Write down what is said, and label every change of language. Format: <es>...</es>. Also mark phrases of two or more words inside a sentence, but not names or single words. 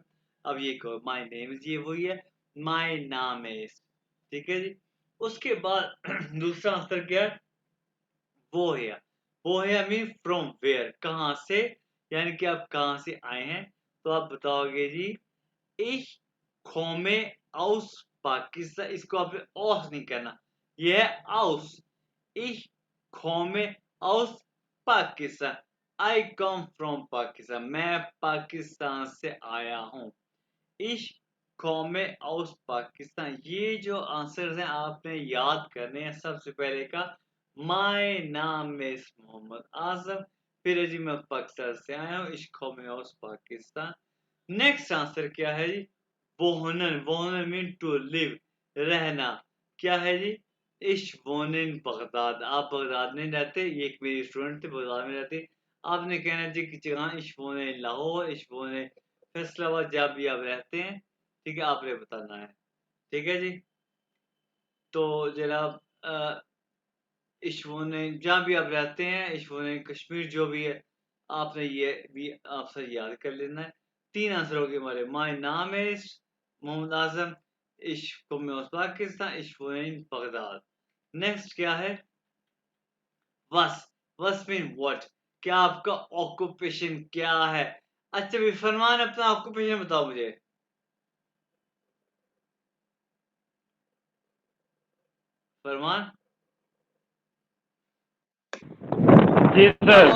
<hi>अब ये कहो</hi> <en>my name is,</en> <hi>ये वही है</hi> <en>my naam is.</en> <hi>ठीक है जी। उसके बाद दूसरा आंसर क्या है, वो है, वो है</hi> <en>mean from where,</en> <hi>कहाँ से, यानी कि आप कहाँ से आए हैं, तो आप बताओगे जी</hi> <de>ich komme aus पाकिस्तान।</de> <hi>इसको आपने aus नहीं कहना, यह है aus।</hi> <de>ich komme aus पाकिस्तान,</de> <en>I come from पाकिस्तान,</en> <hi>मैं पाकिस्तान से आया हूँ।</hi> <de>ich komme aus पाकिस्तान।</de> <hi>ये जो आंसर्स हैं आपने याद करने हैं। सबसे पहले का</hi> <en>my naam is</en> <hi>मोहम्मद आजम, फिर है जी मैं पाकिस्तान से आया हूँ,</hi> <de>ich komme aus पाकिस्तान।</de> <en>next answer</en> <hi>क्या है जी,</hi> <de>wohnen, wohnen</de> <en>mean to live, रहना।</en> <hi>क्या है जी,</hi> <de>ich wohne in बगदाद,</de> <hi>आप बगदाद नहीं रहते, ये एक मेरी स्टूडेंट थे बगदाद में रहती। आपने कहना जी कि जगह</hi> <de>ich wohne in लाहौर, ich wohne फैसलाबाद,</de> <hi>जहाँ भी आप रहते हैं, ठीक है, आपने बताना है। ठीक है जी, तो जनाब</hi> <de>ich wohne</de> <hi>जहाँ भी आप रहते हैं,</hi> <de>ich wohne कश्मीर,</de> <hi>जो भी है आपने ये भी आपसे याद कर लेना है। 3 आंसर हो गए हमारे।</hi> <en>my naam is</en> <hi>मोहम्मद आजम,</hi> <de>ich komme aus पाकिस्तान, ich wohne in बगदाद।</de> <hi>नेक्स्ट क्या है,</hi> <en>was mean what,</en> <hi>क्या आपका ऑक्यूपेशन क्या है। अच्छा भी फरमान, अपना ऑक्यूपेशन बताओ मुझे। फरमान, जी सर।</hi>